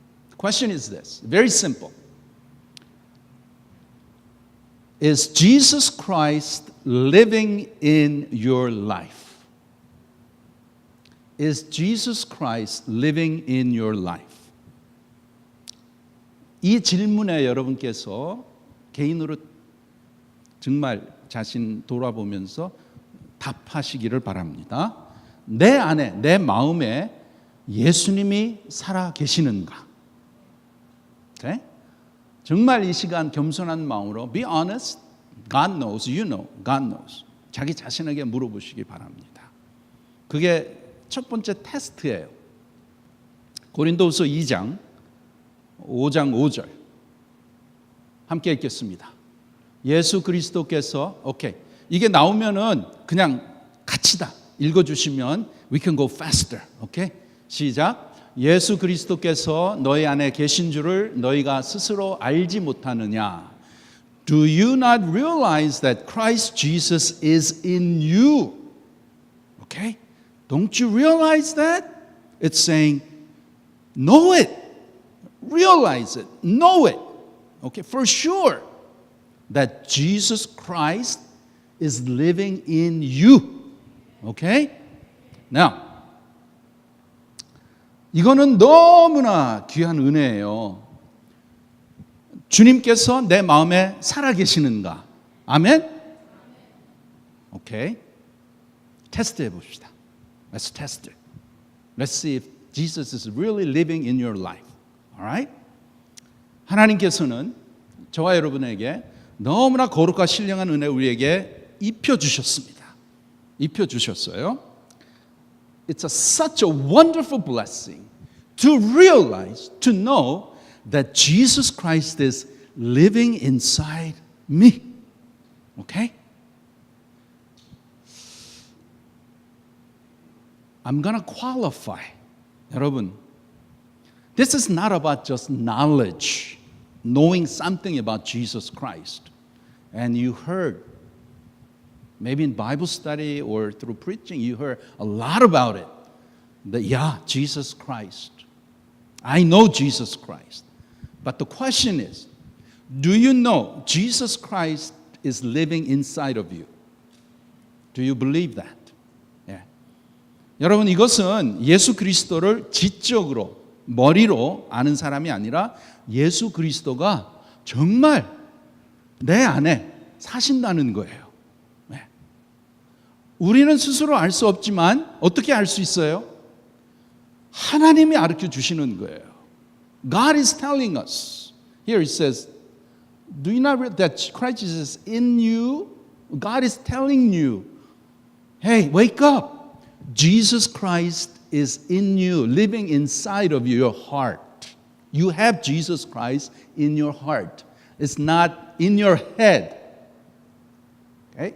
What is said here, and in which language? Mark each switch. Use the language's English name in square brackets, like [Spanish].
[English] The question is this, very simple. Is Jesus Christ living in your life? Is Jesus Christ living in your life? [Korean] 이 질문에 여러분께서 개인으로 정말 자신 돌아보면서 답하시기를 바랍니다. 내 안에, 내 마음에 예수님이 살아 계시는가? [English] Okay? [Korean] 정말 이 시간 겸손한 마음으로 [English] be honest. God knows, you know, God knows. [Korean] 자기 자신에게 물어보시기 바랍니다. 그게 첫 번째 테스트예요. 고린도후서 2장 5장 5절 함께 읽겠습니다. 예수 그리스도께서 오케이 이게 나오면은 그냥 같이다 읽어주시면 [English] we can go faster. [Korean] 오케이 시작. 예수 그리스도께서 너희 안에 계신 줄을 너희가 스스로 알지 못하느냐? [English] Do you not realize that Christ Jesus is in you? Okay? Don't you realize that? It's saying, know it, realize it, know it. Okay, for sure that Jesus Christ is living in you. Okay? [Korean] Now, 이거는 너무나 귀한 은혜예요. 주님께서 내 마음에 살아계시는가? 아멘? 오케이. 테스트 해봅시다. [English] Let's test it. Let's see if Jesus is really living in your life. Alright? [Korean] 하나님께서는 저와 여러분에게 너무나 거룩과 신령한 은혜 우리에게 입혀주셨습니다. 입혀주셨어요. [English] It's such a wonderful blessing to realize, to know that Jesus Christ is living inside me. Okay? I'm going to qualify. 여러분, this is not about just knowledge, knowing something about Jesus Christ. And you heard, maybe in Bible study or through preaching, you heard a lot about it. That, yeah, Jesus Christ. I know Jesus Christ. But the question is, do you know Jesus Christ is living inside of you? Do you believe that? Yeah. [Korean] 여러분, 이것은 예수 그리스도를 지적으로, 머리로 아는 사람이 아니라 예수 그리스도가 정말 내 안에 사신다는 거예요. 네. 우리는 스스로 알 수 없지만 어떻게 알 수 있어요? 하나님이 가르쳐 주시는 거예요. [English] God is telling us. Here it says, do you not read that Christ is in you? God is telling you, hey, wake up. Jesus Christ is in you, living inside of your heart. You have Jesus Christ in your heart. It's not in your head. Okay?